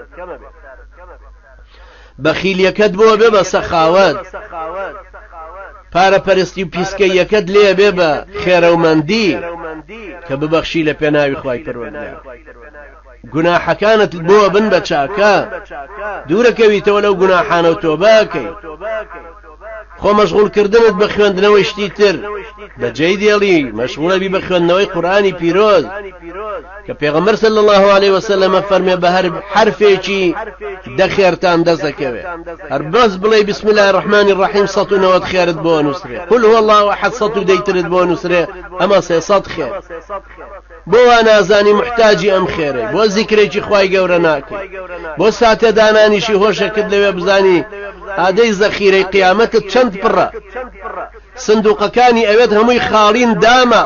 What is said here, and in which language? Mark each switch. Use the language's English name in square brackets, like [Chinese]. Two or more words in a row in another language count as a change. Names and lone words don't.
[Central Kurdish] بەخیلیەکەت بۆ بێ بە سەخاوەت پارەپەرستی و پیسکەی یەکەت لێ بێ بە خێرەومەندی کە ببەخشی لە پێناوی خوای پەروەردگار گوناحەکانت بۆ بن بە چاکە دوورەکەویتەوە لەو گوناحانە و تۆبەکەی خۆ مەشغوڵکردنت بە خوێندنەوەی شتی تر بەجێی دێڵی مەشغوڵە بی بە خوێندنەوەی قورئانی پیرۆز کە پێغەمبەر [Arabic] صلی الله عليه وسلم [Central Kurdish] فەرمێ بە هەر حرفێکی دەخێرتان دەست دەکەوێت هەر بەس بڵێ [Arabic] بسم الله الرحمن الرحیم [Central Kurdish] 190 خێرت بۆ نووسرێ [Arabic] قل هو الله احد [Central Kurdish] 110 بۆ نووسرێ ئەمە 300 خێر بۆ وا نازانی محتاجی ئەم خێرەی بۆ زیکرێکی خوای گەورە ناکەی بۆ ساتە دانانیشی هۆشەکەت لەوێ بزانی ئادەی زەخیرەی قیامەتت چەند پڕە سندوقەکانی ئەوێت هەمووی خاڵین دامە